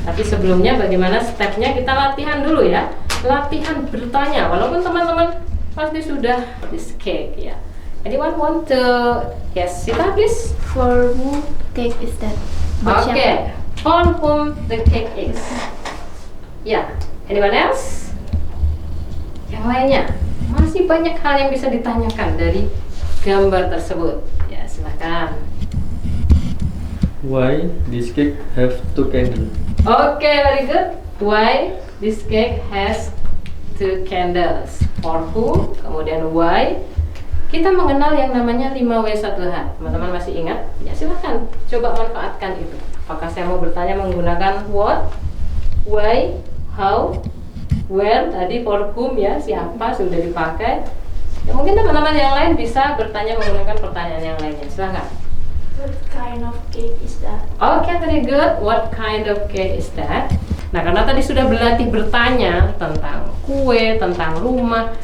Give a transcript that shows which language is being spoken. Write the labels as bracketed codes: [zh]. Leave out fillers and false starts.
[id] Tapi sebelumnya bagaimana stepnya, kita latihan dulu ya. Latihan bertanya, walaupun teman-teman pasti sudah [en] this cake [id] ya. [en] Anyone want to yes, Sita please? For whom cake is that? Okay, for whom the cake is. [id] Ya, [en] anyone else? [id] Yang lainnya? Masih banyak hal yang bisa ditanyakan dari gambar tersebut. Ya, silakan. [en] Why this cake have two candles? Okay, very good. Why this cake has two candles? For who? [id] Kemudian [en] why? [id] Kita mengenal yang namanya 5W1H. Teman-teman masih ingat? Ya, silakan coba manfaatkan itu. Apakah saya mau bertanya menggunakan [en] what, why, how, [id] Where tadi [en] for whom [id] ya, siapa sudah dipakai. Ya, mungkin teman-teman yang lain bisa bertanya menggunakan pertanyaan yang lainnya. Silahkan. [en] What kind of cake is that? Oke, very good. What kind of cake is that? [id] Nah, karena tadi sudah berlatih bertanya tentang kue, tentang rumah.